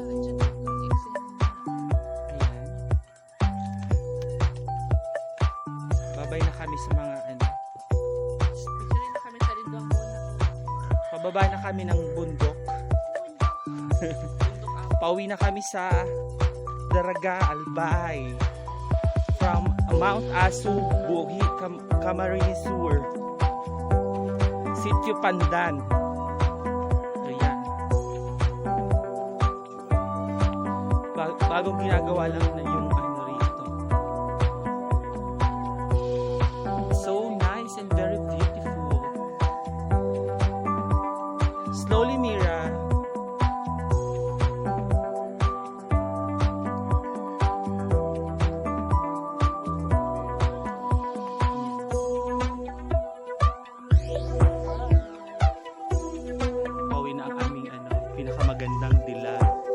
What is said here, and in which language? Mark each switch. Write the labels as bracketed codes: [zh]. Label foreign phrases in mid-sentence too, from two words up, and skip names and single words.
[tl] Babay na kami sa mga Pababa na kami ng bundok. Pauwi na kami sa Daraga, Albay. [en] From Mount Asu, Buhi, Camarines Sur. Sitio Pandan. Ayan. [tl] Bagong ginagawa lang na yung ano rito. [en] So nice and very beautiful. Slowly, [tl] Mira. Pauwi na ang aming pinakamagandang dilag.